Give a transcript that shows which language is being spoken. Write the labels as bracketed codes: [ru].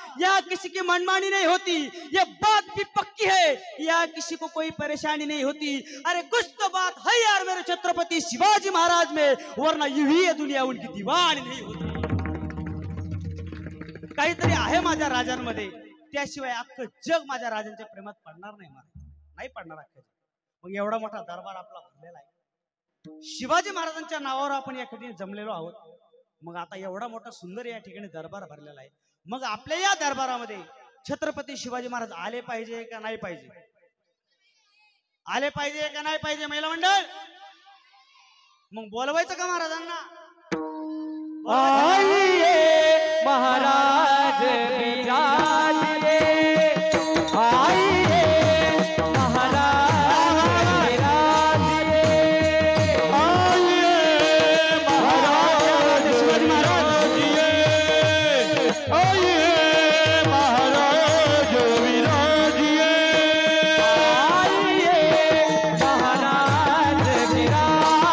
[hi] यहाँ किसी की मनमानी नहीं होती, ये बात भी पक्की है, यहाँ किसी को कोई परेशानी नहीं होती। अरे कुछ तो बात है यार मेरे छत्रपति शिवाजी महाराज में, वरना यही ये दुनिया उनकी दीवानी नहीं होती। [mr] काहीतरी आहे माझ्या राजांमध्ये, त्याशिवाय अख्खं जग माझ्या राजांच्या प्रेमात पडणार नाही, नाही पडणार अख्खं। मग एवढा मोठा दरबार आपला भरलेला आहे, शिवाजी महाराजांच्या नावावर आपण या ठिकाणी जमलेलो आहोत। मग आता एवढा मोठा सुंदर या ठिकाणी दरबार भरलेला आहे, मग आपल्या या दरबारामध्ये छत्रपती शिवाजी महाराज आले पाहिजे का नाही पाहिजे? आले पाहिजे का नाही पाहिजे महिला मंडळ? मग बोलवायचं का महाराजांना? [hi] आइए महाराज विराजिए, आइए महाराज विराजिए, आइए महाराज शिवाजी महाराज, आइए महाराज विराजिए, आइए महाराज विराजिए,